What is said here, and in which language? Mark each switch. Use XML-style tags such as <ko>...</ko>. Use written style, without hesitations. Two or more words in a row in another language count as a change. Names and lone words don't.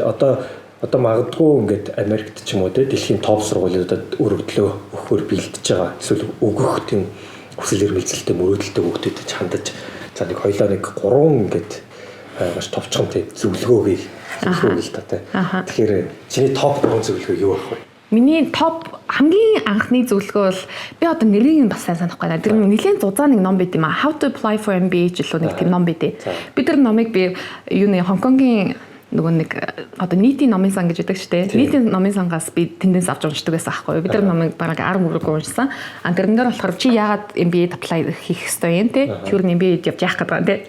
<mn>Одоо магадгүй ингээд Америкт ч юм уу те дэлхийн топ сургуулиудад өргөдлөө өгөхөөр бэлдэж байгаа эсвэл өгөх тийм хүсэл эрмэлзэлтэй мөрөөдөлтэй хүүхдүүдэд хандаж за нэг хоёлаа нэг 3 ингээд маш товчхон тийм зөвлөгөө л та те. Тэгэхээр чиний топ 3 зөвлөгөө юу байх вэ? Миний топ хамгийн анхны зөвлөгөө бол би одоо нэрийг нь бас сайн санахгүй байна. Тэр нэлийн зузаан нэг ном байт юм а.</mn> <en>How to apply for MBA</en> <mn>жилүү нэг тийм ном байт. Би тэр номыг юуны Хонконгийн нөгөө нэг одоо нийтийн номын сан гэж байдаг шүү дээ. Нийтийн номын сангаас би тэндээс авч уншдаг байсан аахгүй юу. Би тэр номыг бараг 10 мөрөг уншсан. Тэрэн дээр болохоор чи яагаад</mn> <en>MBA apply</en> <mn>хийх ёстой юм те? Чи юу MBA явж яах гэдэг те?</mn>